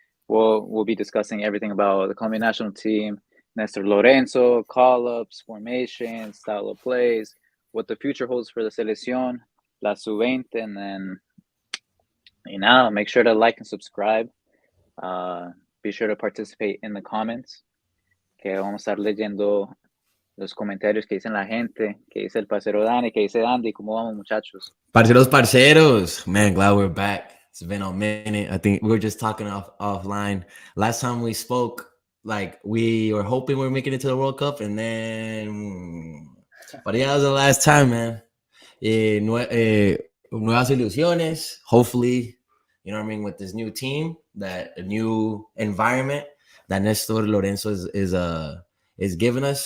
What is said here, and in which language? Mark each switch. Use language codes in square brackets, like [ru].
[en] We'll be discussing everything about the Colombian national team, Nestor Lorenzo, call-ups, formation, style of plays, what the future holds for the Selección, La Sub-20, and then make sure to like and subscribe. Be sure to participate in the comments. [es] Que vamos a estar leyendo los comentarios que dicen la gente, que dice el parcero Dani, que dice Andy. ¿Cómo vamos, muchachos? [en] Parceros. Man, glad we're back. It's been a minute. I think we were just talking offline. Last time we spoke, like we were hoping we were making it to the World Cup, and then, but yeah, that was the last time, man. [es] Nuevas ilusiones. [en] Hopefully, you know what I mean, with this new team, that a new environment that Nestor Lorenzo is giving us.